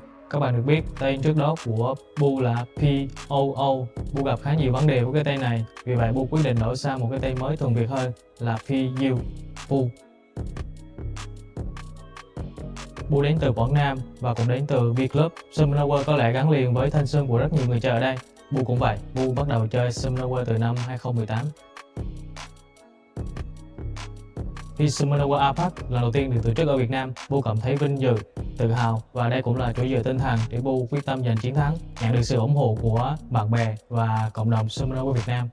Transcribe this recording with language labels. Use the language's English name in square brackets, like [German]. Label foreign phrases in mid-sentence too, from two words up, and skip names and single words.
[Vietnamese] Các bạn được biết tên trước đó của Pooh là POO. Pooh gặp khá nhiều vấn đề với cái tên này, vì vậy Pooh quyết định đổi sang một cái tên mới thuần Việt hơn là PU. Pooh. Pooh đến từ Quảng Nam và cũng đến từ V-Club. Semifinal có lẽ gắn liền với thanh xuân của rất nhiều người chơi ở đây. Pooh cũng vậy, Pooh bắt đầu chơi Semifinal từ năm 2018. Khi Semifinal APAC lần đầu tiên được tổ chức ở Việt Nam, Pooh cảm thấy vinh dự, tự hào và đây cũng là chỗ dựa tinh thần để Pooh quyết tâm giành chiến thắng, nhận được sự ủng hộ của bạn bè và cộng đồng Semifinal của Việt Nam.